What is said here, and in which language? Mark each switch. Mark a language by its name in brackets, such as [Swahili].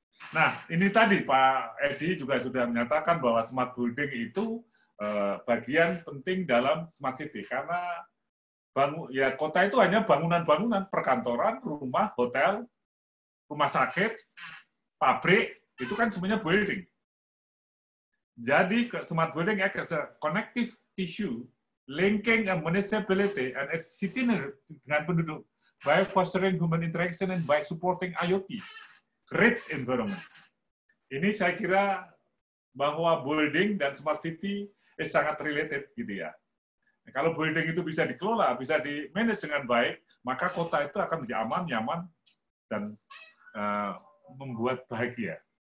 [Indonesian] Nah, ini tadi Pak Edi juga sudah menyatakan bahwa smart building itu bagian penting dalam smart city, karena kota itu hanya bangunan-bangunan, perkantoran, rumah, hotel, rumah sakit, pabrik, itu kan semuanya building. Jadi [English] smart building as a connective tissue, linking a municipality and a city [Indonesian] dengan penduduk [English] by fostering human interaction and by supporting IoT, rich environment. [Indonesian] Ini saya kira bahwa building dan smart city sangat related gitu ya. Kalau building itu bisa dikelola, bisa di-manage dengan baik, maka kota itu akan menjadi aman, nyaman, dan membuat bahagia.